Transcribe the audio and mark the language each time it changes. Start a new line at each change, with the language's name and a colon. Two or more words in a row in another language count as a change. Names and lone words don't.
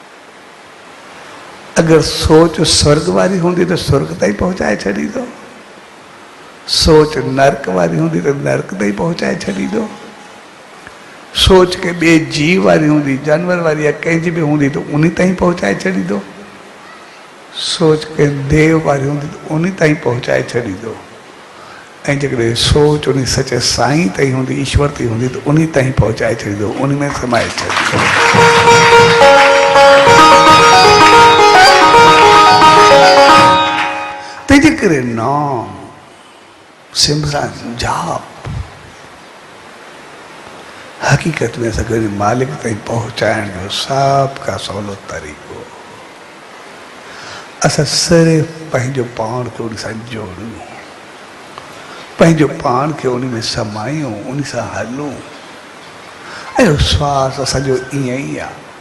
Sindhi: अगरि सोच स्वर्ग वारी हूंदी त स्वर्ग ताईं पहुचाए छॾींदो। सोच नरक वारी हूंदी त नरक ताईं पहुचाए छॾींदो। सोच के ॿिए जीव वारी हूंदी, जानवर वारी या कंहिंजी बि हूंदी त उन ताईं पहुचाए छॾींदो। सोच के देव वारी हूंदी त उन ताईं पहुचाए छॾींदो। ऐं जेकॾहिं सोच उन सचे साईं ताईं हूंदी, ईश्वर ताईं हूंदी त उन ताईं पहुचाए छॾींदो, उन में समाए छॾींदो। तंहिंजे करे नाम सिमरन जाप हकीकत में असांखे मालिक ताईं पहुचाइण जो सभ खां सवलो तरीक़ो। असां सिर्फ़ु पंहिंजो पाण खे उन सां जोड़ूं, पंहिंजो पाण खे उन में समायूं, उन सां हलूं। ऐं श्वास असांजो ईअं ई आहे।